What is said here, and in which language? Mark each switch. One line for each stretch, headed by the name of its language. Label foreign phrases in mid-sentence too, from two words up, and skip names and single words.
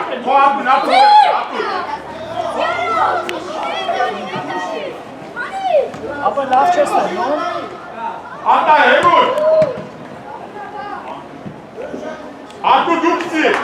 Russian: Ладно, на пол,
Armenian: Ապա լավ չես անում։ Anta, Erun! Artur, դուքսի!